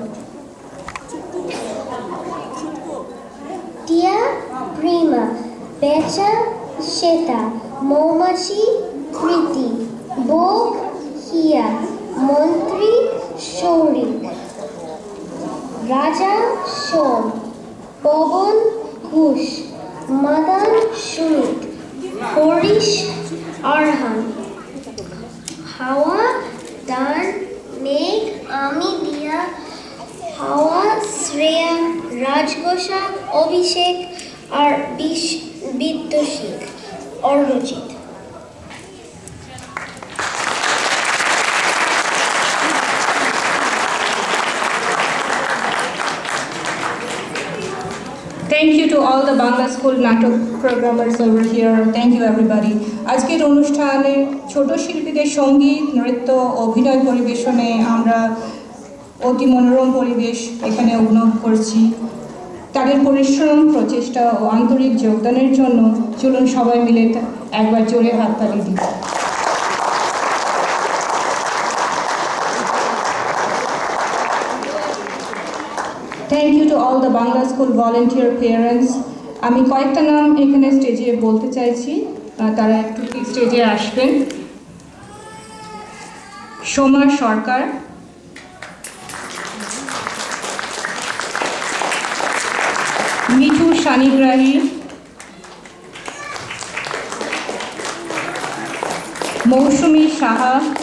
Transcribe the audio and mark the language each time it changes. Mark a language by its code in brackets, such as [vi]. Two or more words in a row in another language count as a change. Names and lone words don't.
[bn] টিয়া, প্রিমা, বেচা, শ্বেতা, মৌমাছি, কৃতি, বোক, হিয়া, মন্ত্রী, শৌরিক, রাজা, সোম, পবন, ঘুষ, মাদান, সুমিত, হরিশ, Arhan, Hawa, Dan, Meg, Ami, Dia, Hawa, Shreya, Rajgosha, Abhishek, আর বিদ্যশিক অরজিৎ। [en] Thank you to all the Bangla School Natok programmers over here. Thank you everybody. [bn] আজকের অনুষ্ঠানে ছোট শিল্পীদের সঙ্গীত, নৃত্য, অভিনয় পরিবেশনে আমরা অতি মনোরম পরিবেশ এখানে অনুভব করছি। তাদের পরিশ্রম, প্রচেষ্টা ও আন্তরিক যোগদানের জন্য চলুন সবাই মিলে একবার জোরে হাততালি দিই। [en] Thank you to all the Bangla School volunteer parents. [bn] আমি কয়েকটা নাম এখানে স্টেজে বলতে চাইছি, তারা একটু স্টেজে আসবেন। সোমা সরকার, মিঠু সানিগ্রাহী, মৌসুমী সাহা,